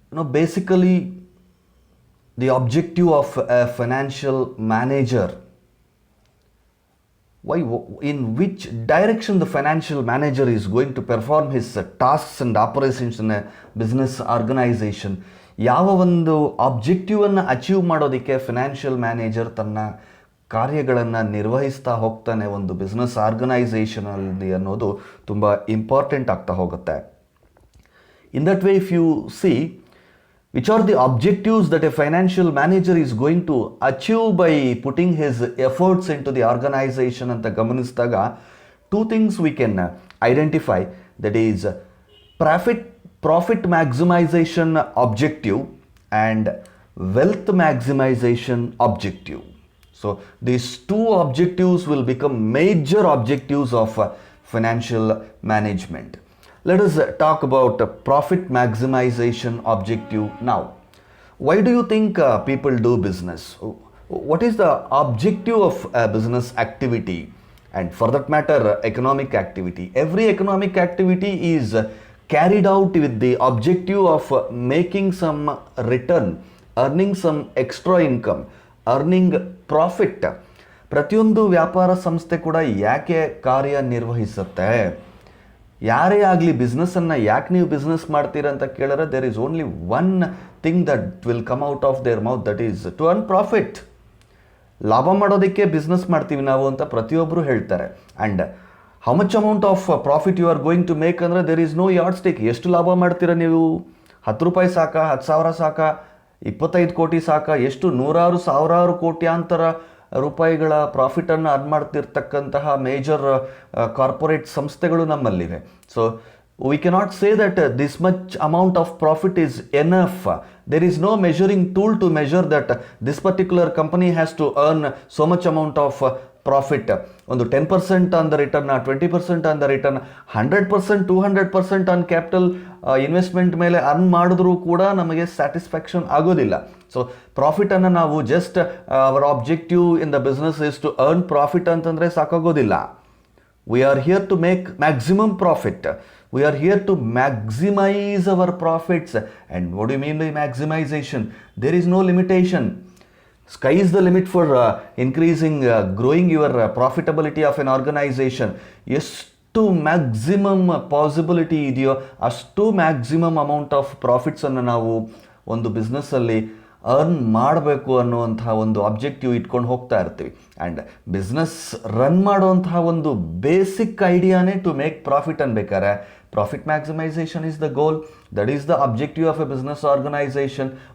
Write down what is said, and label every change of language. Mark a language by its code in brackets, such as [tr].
[en] Basically the objective of a financial manager, in which direction the financial manager is going to perform his tasks and operations in a business organization. [kn] ಯಾವ ಒಂದು ಆಬ್ಜೆಕ್ಟಿವನ್ನು achieve ಮಾಡೋದಕ್ಕೆ financial manager ತನ್ನ ಕಾರ್ಯಗಳನ್ನು ನಿರ್ವಹಿಸ್ತಾ ಹೋಗ್ತಾನೆ ಒಂದು business ಆರ್ಗನೈಸೇಷನಲ್ಲಿ ಅನ್ನೋದು ತುಂಬ ಇಂಪಾರ್ಟೆಂಟ್ ಆಗ್ತಾ ಹೋಗುತ್ತೆ. [en] in that way if you see which are the objectives that a financial manager is going to achieve by putting his efforts into the organization [kn] ಅಂತ ಗಮನಿಸಿದಾಗ [en] two things we can identify, that is profit maximization objective and wealth maximization objective. So these two objectives will become major objectives of financial management. Let us talk about profit maximization objective now. Why do you think people do business? What is the objective of a business activity? And for that matter, economic activity. Every economic activity is carried out with the objective of making some return, earning some extra income, earning profit. [kn] ಪ್ರತಿಯೊಂದು ವ್ಯಾಪಾರ ಸಂಸ್ಥೆ ಕೂಡ ಯಾಕೆ ಕಾರ್ಯನಿರ್ವಹಿಸುತ್ತೆ? ಯಾರೇ ಆಗಲಿ ಬಿಸ್ನೆಸ್ಸನ್ನು ಯಾಕೆ ನೀವು ಬಿಸ್ನೆಸ್ ಮಾಡ್ತೀರಾ ಅಂತ ಕೇಳಿದ್ರೆ [en] There is only one thing that will come out of their mouth, that is to earn profit. [kn] ಲಾಭ ಮಾಡೋದಕ್ಕೆ ಬಿಸ್ನೆಸ್ ಮಾಡ್ತೀವಿ ನಾವು ಅಂತ ಪ್ರತಿಯೊಬ್ಬರು ಹೇಳ್ತಾರೆ. [en] And how much amount of profit you are going to make ಅಂದರೆ there is no yardstick. [kn] ಎಷ್ಟು ಲಾಭ ಮಾಡ್ತೀರಾ ನೀವು? 10 ರೂಪಾಯಿ ಸಾಕ, 10,000 ಸಾಕ, 25 ಕೋಟಿ ಸಾಕ, ಎಷ್ಟು ನೂರಾರು ಸಾವಿರಾರು ಕೋಟ್ಯಾಂತರ ರೂಪಾಯಿಗಳ ಪ್ರಾಫಿಟನ್ನು ಅರ್ನ್ ಮಾಡ್ತಿರ್ತಕ್ಕಂತಹ ಮೇಜರ್ ಕಾರ್ಪೊರೇಟ್ ಸಂಸ್ಥೆಗಳು ನಮ್ಮಲ್ಲಿವೆ. [en] So we cannot say that this much amount of profit is enough. There is no measuring tool to measure that this particular company has to earn so much amount of profit. [kn] ಒಂದು 10% on the return, 20% on the return, 100%, 200% on capital investment ಮೇಲೆ earn ಮಾಡಿದ್ರೂ ಕೂಡ ನಮಗೆ satisfaction ಆಗೋದಿಲ್ಲ. [en] so ಪ್ರಾಫಿಟನ್ನು ನಾವು just our objective in the business is to earn profit [kn] ಅಂತಂದರೆ ಸಾಕಾಗೋದಿಲ್ಲ. [en] We are here to make maximum profit. We are here to maximize our profits. And what do you mean by maximization? There is no limitation. Sky is the limit for increasing, growing your profitability of an organization. [kn] ಎಷ್ಟು maximum possibility ಇದೆಯೋ ಅಷ್ಟು maximum amount of ಪ್ರಾಫಿಟ್ಸನ್ನು ನಾವು ಒಂದು ಬಿಸ್ನೆಸ್ಸಲ್ಲಿ earn ಮಾಡಬೇಕು ಅನ್ನುವಂತಹ ಒಂದು objective ಇಟ್ಕೊಂಡು ಹೋಗ್ತಾ ಇರ್ತೀವಿ. [en] And business run ಮಾಡುವಂತಹ ಒಂದು basic ಐಡಿಯಾನೇ ಟು ಮೇಕ್ ಪ್ರಾಫಿಟ್ ಅನ್ಬೇಕಾರೆ profit maximisation is the goal, that is the objective of a business organisation.